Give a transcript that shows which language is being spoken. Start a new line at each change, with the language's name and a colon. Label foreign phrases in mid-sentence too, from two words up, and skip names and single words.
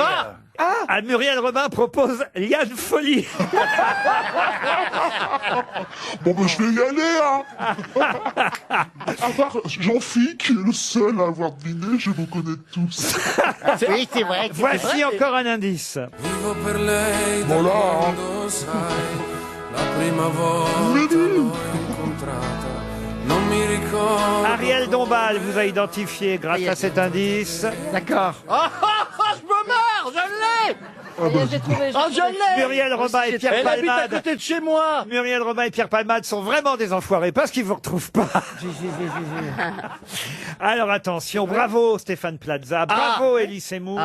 French: Ah, Muriel Robin propose Liane Folie. Bon, ben, je vais y aller, hein. À part Jean-Philippe, qui est le seul à avoir deviné, je vous connais tous. oui, c'est vrai. Voici encore un indice.
Italian: Vivo per lei da
French: Voilà, hein.
Italian: quando sai la prima volta l'ho incontrata. Non mi ricordo.
French: Ariel Dombal vous a identifié grâce à cet indice. D'accord. Je me marre, je l'ai. J'ai trouvé. Oh, je l'ai. Muriel Robin et Pierre Elle habite à Palmade. côté de chez moi. Muriel Robin et Pierre Palmade sont vraiment des enfoirés parce qu'ils vous retrouvent pas. Alors attention, bravo Stéphane Plaza, bravo Elie Semoun,